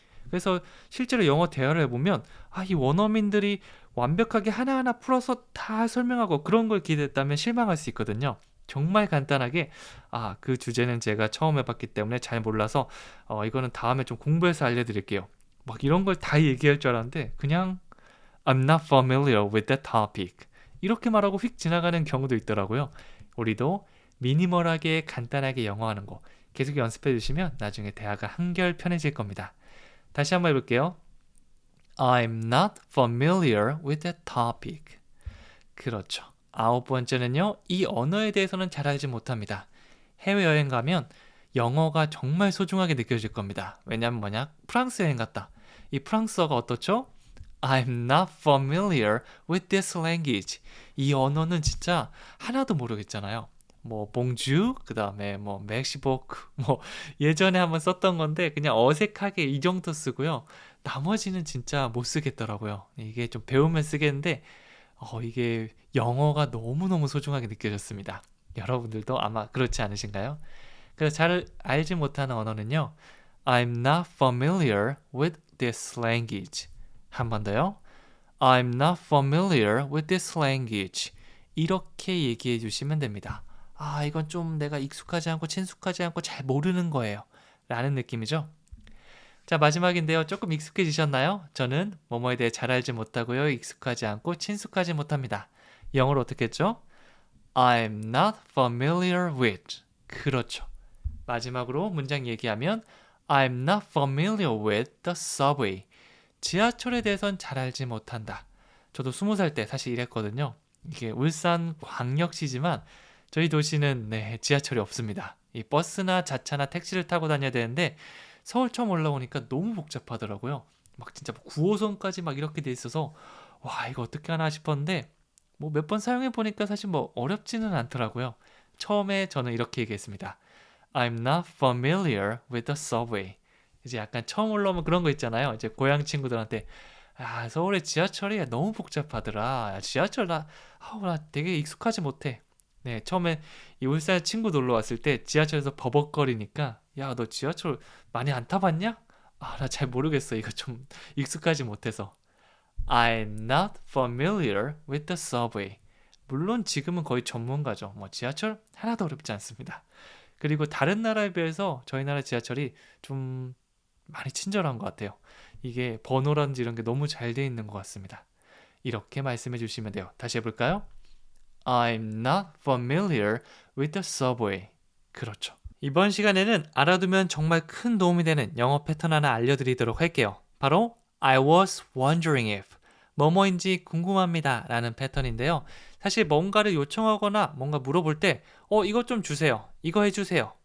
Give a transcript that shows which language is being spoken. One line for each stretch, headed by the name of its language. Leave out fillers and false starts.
Korean: 그래서 실제로 영어 대화를 해보면 이 원어민들이 완벽하게 하나하나 풀어서 다 설명하고 그런 걸 기대했다면 실망할 수 있거든요. 정말 간단하게 그 주제는 제가 처음 해봤기 때문에 잘 몰라서 이거는 다음에 좀 공부해서 알려드릴게요. 막 이런 걸 다 얘기할 줄 알았는데 그냥
English: I'm not familiar with that topic.
Korean: 이렇게 말하고 휙 지나가는 경우도 있더라고요. 우리도 미니멀하게 간단하게 영어하는 거 계속 연습해 주시면 나중에 대화가 한결 편해질 겁니다. 다시 한번 해볼게요.
English: I'm not familiar with that topic.
Korean: 그렇죠. 아홉 번째는요. 이 언어에 대해서는 잘 알지 못합니다. 해외여행 가면 영어가 정말 소중하게 느껴질 겁니다. 왜냐면 프랑스 여행 갔다. 이 프랑스어가 어떻죠?
English: I'm not familiar with this language.
Korean: 이 언어는 진짜 하나도 모르겠잖아요. 뭐 봉주, 그다음에 뭐 맥시보크, 뭐 예전에 한번 썼던 건데 그냥 어색하게 이 정도 쓰고요. 나머지는 진짜 못 쓰겠더라고요. 이게 좀 배우면 쓰겠는데 이게 영어가 너무너무 소중하게 느껴졌습니다. 여러분들도 아마 그렇지 않으신가요? 그래서 잘 알지 못하는 언어는요.
English: I'm not familiar with this language.
Korean: 한 번 더요.
English: I'm not familiar with this language.
Korean: 이렇게 얘기해 주시면 됩니다. 이건 좀 내가 익숙하지 않고 친숙하지 않고 잘 모르는 거예요. 라는 느낌이죠. 자, 마지막인데요. 조금 익숙해지셨나요? 저는 뭐뭐에 대해 잘 알지 못하고요. 익숙하지 않고 친숙하지 못합니다. 영어로 어떻게 했죠?
English: I'm not familiar with.
Korean: 그렇죠. 마지막으로 문장 얘기하면
English: I'm not familiar with the subway.
Korean: 지하철에 대해선 잘 알지 못한다. 저도 20살 때 사실 이랬거든요. 이게 울산 광역시지만 저희 도시는 지하철이 없습니다. 이 버스나 자차나 택시를 타고 다녀야 되는데 서울 처음 올라오니까 너무 복잡하더라고요. 막 진짜 9호선까지 막 이렇게 돼 있어서 와, 이거 어떻게 하나 싶었는데 뭐 몇 번 사용해 보니까 사실 뭐 어렵지는 않더라고요. 처음에 저는 이렇게 얘기했습니다.
English: I'm not familiar with the subway.
Korean: 이제 약간 처음 올라오면 그런 거 있잖아요. 이제 고향 친구들한테 서울의 지하철이 너무 복잡하더라. 지하철 나 되게 익숙하지 못해. 네, 처음에 이 울산 친구 놀러 왔을 때 지하철에서 버벅거리니까 야, 너 지하철 많이 안 타봤냐? 나 잘 모르겠어. 이거 좀 익숙하지 못해서.
English: I'm not familiar with the subway.
Korean: 물론 지금은 거의 전문가죠. 뭐 지하철 하나도 어렵지 않습니다. 그리고 다른 나라에 비해서 저희 나라 지하철이 좀 많이 친절한 것 같아요. 이게 번호라든지 이런 게 너무 잘 돼 있는 것 같습니다. 이렇게 말씀해 주시면 돼요. 다시 해볼까요?
English: I'm not familiar with the subway.
Korean: 그렇죠. 이번 시간에는 알아두면 정말 큰 도움이 되는 영어 패턴 하나 알려드리도록 할게요. 바로
English: I was wondering if
Korean: 뭐뭐인지 궁금합니다 라는 패턴인데요. 사실 뭔가를 요청하거나 뭔가 물어볼 때 이것 좀 주세요. 이거 해주세요.